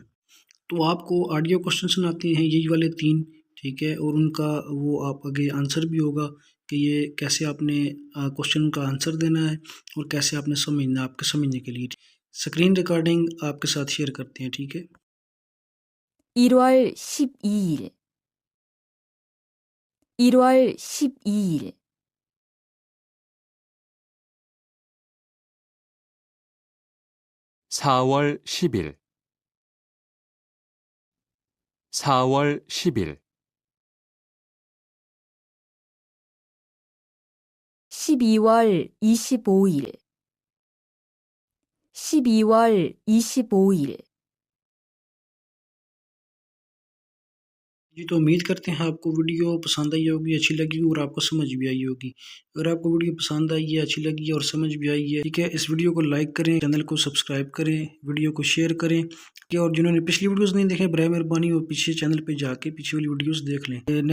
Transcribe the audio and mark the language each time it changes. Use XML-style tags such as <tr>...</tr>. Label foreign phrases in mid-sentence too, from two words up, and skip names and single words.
<hi>तो आपको</hi> <en>audio question</en> <hi>सुनाते हैं यही वाले 3। ठीक है, और उनका वो आप आगे आंसर भी होगा कि ये कैसे आपने क्वेश्चन का आंसर देना है, और कैसे आपने समझना, आपके समझने के लिए।</hi> <en>screen recording</en> <hi>आपके साथ शेयर करते हैं। ठीक है,</hi> <ko>1월 12일, 1월 12일, 4월 10일, 4월 10일, 12월 25일, 12월 25일,</ko> <hi>जी, तो उम्मीद करते हैं आपको वीडियो पसंद आई होगी, अच्छी लगी और आपको समझ भी आई होगी। अगर आपको वीडियो पसंद आई है, अच्छी लगी है और समझ भी आई है, ठीक है, इस वीडियो को लाइक करें, चैनल को सब्सक्राइब करें, वीडियो को शेयर करें, ठीक है, और जिन्होंने पिछली वीडियोस नहीं देखे बराए मेहरबानी वो पीछे चैनल पे जाके पीछे वाली वीडियोस देख लें।</hi>